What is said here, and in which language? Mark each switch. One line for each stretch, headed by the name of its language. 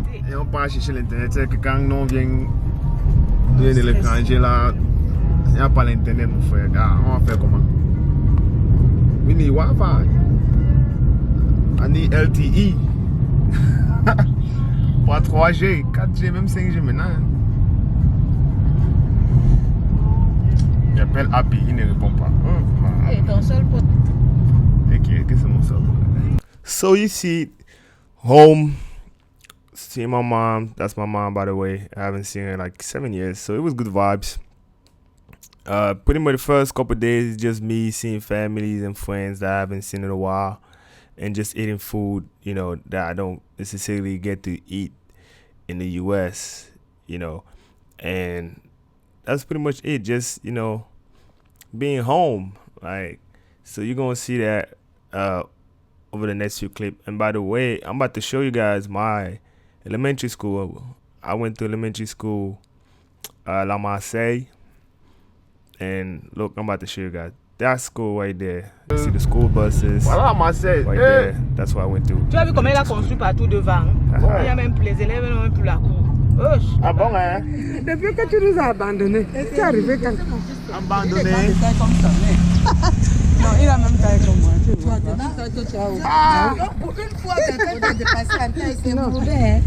French: Et on part chercher l'internet, c'est que quand on vient de l'étranger là, il n'y a pas l'internet mon frère. On va faire comment?
English: We need Wi-Fi. I need LTE.
French: Pas 3G, 4G, même 5G maintenant. J'appelle Happy, il ne répond pas. Et ton seul pote. Ok, c'est mon seul.
English: So you see, home, see my mom. That's my mom, by the way. I haven't seen her in like 7 years, so it was good vibes. Pretty much the first couple of days, just me seeing families and friends that I haven't seen in a while. And just eating food, you know, that I don't necessarily get to eat in the US, you know. And that's pretty much it. Just, you know, being home. Like, so you're going to see that over the next few clips. And by the way, I'm about to show you guys my elementary school. I went to elementary school, La Marseille. And look, I'm about to show you guys. That school right there. You see the school buses.
French: Voilà, Marseille.
English: Right there. That's what I went to.
French: Tu as vu comment il a construit partout devant. Il y a même les élèves n'ont même plus la cour. Ah bon, hein? Depuis que tu nous as abandonnés, tu es arrivé quand? Abandonné. Non, il a même taille comme moi. Tu vois. Ah, pour une fois, quelqu'un t'a dépassé en taille, c'est mauvais.